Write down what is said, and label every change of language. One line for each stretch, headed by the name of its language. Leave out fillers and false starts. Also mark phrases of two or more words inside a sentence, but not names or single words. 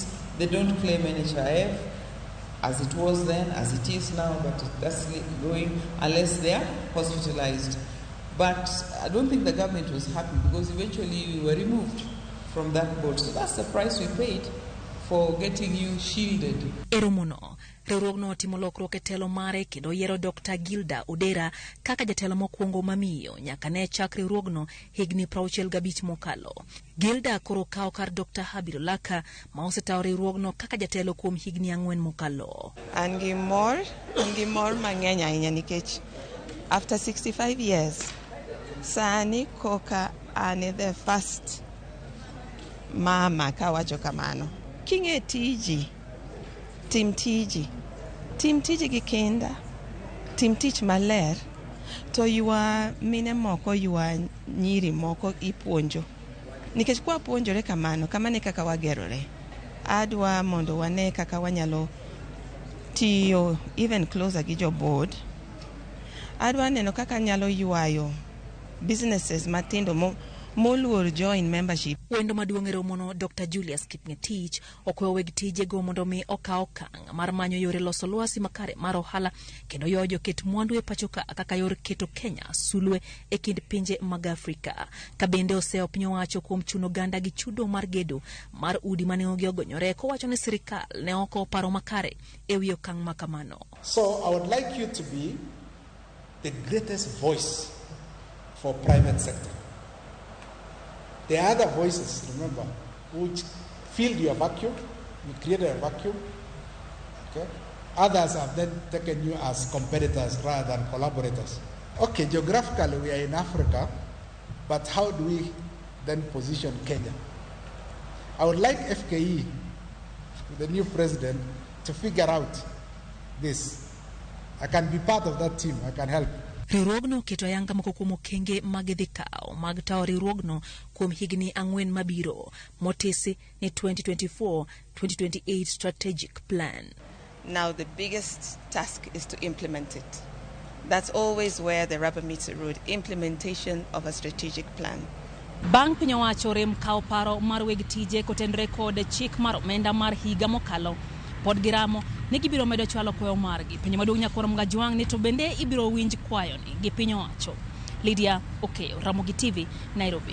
English: They don't claim NHIF as it was then, as it is now, but that's going unless they are hospitalized. But I don't think the government was happy because eventually we were removed from that board. So that's the price we paid for getting you shielded.
Luo (Kenya and Tanzania): Eromono, riwruogno otimo lokruok e telo mare kendo yiero Dr. Gilda Odera kaka jatelo mokwongo mamiyo nyaka ne chak riwruogno higni 65 mokalo. Gilda koro kawo kar Dr. Habil Olaka ma osetawo riwruogno kaka jatelo kuom higni 4 mokalo. An gi mor mang'eny ahinya nikech
English: after 65 years
Luo (Kenya and Tanzania): sani koka ane
English: the first
Luo (Kenya and Tanzania): mama kawacho kamano. King'e tiji, tim tiji gi kenda, tim tich maler, to ywa mine moko ywa nyiri moko ipuonjo. Nikech kwa puonjore kamane kaka wagerore. Adwa mondo wane kaka wanyalo tiyo
English: even closer
Luo (Kenya and Tanzania): gi jo board. Adwa neno kaka nyalo ywayo businesses matindo moluor
English: join membership.
Luo (Kenya and Tanzania): Wendo maduong' e romono Dr. Julius Kipngetich okweyo weg tije go mondo mi okaw okang' mar manyo yore loso lwasi makare mar ohala kendo yoyo joket mwandu e pacho kaka yor keto Kenya sulwe e kind pinje mag Afrika. Ka bende oseo piny owacho kuom chuno ganda gi chudo mar gedo mar udi mane ogonyore kowacho ni sirikal ne oko paro makare e wi okang' makamano.
English: So I would like you to be the greatest voice for private sector. There are other voices, remember, which filled your vacuum, you created a vacuum. Okay? Others have then taken you as competitors rather than collaborators. Okay, geographically we are in Africa, but how do we then position Kenya? I would like FKE, the new president, to figure out this. I can be part of that team, I can help.
Luo (Kenya and Tanzania): Riwruogno keto ayanga moko kuom okenge mag dhi kawo mag tawo riwruogno kuom higni 4 mabiro motisi ni 2024-2028
English: strategic plan. Now the biggest task is to implement it. That's always where the rubber meets the road, implementation of a strategic plan.
Luo (Kenya and Tanzania): Bang' piny owacho rem kawo paro mar weg tije kotenre kod chik mar omenda mar higa mokalo, pod giramo ni gibiro medo chwalo kwayo margi. Piny maduong' Nyakwaro Mgajwang' ni to bende ibiro winj kwayoni gi piny owacho. Lydia Okeyo, Ramogi TV, Nairobi.